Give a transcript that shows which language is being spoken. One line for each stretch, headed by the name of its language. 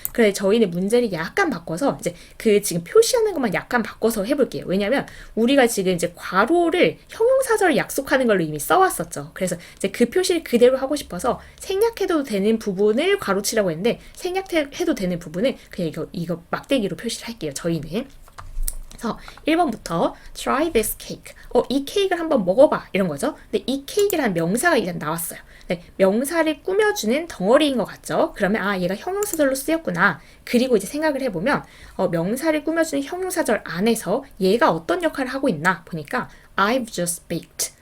Korean: 그래서 저희는 문제를 약간 바꿔서 이제 그 지금 표시하는 것만 약간 바꿔서 해볼게요. 왜냐면 우리가 지금 이제 괄호를 형용사절을 약속하는 걸로 이미 써왔었죠. 그래서 이제 그 표시를 그대로 하고 싶어서 생략해도 되는 부분을 괄호치라고 했는데 생략해도 되는 부분은 그냥 이거 막대기로 표시를 할게요. 저희는. 그래서 1번부터
English: try this cake.
Korean: 이 케이크를 한번 먹어봐. 이런 거죠. 근데 이 케이크라는 명사가 일단 나왔어요. 네, 명사를 꾸며주는 덩어리인 것 같죠? 그러면 얘가 형용사절로 쓰였구나. 그리고 이제 생각을 해보면 명사를 꾸며주는 형용사절 안에서 얘가 어떤 역할을 하고 있나 보니까
English: I've just baked.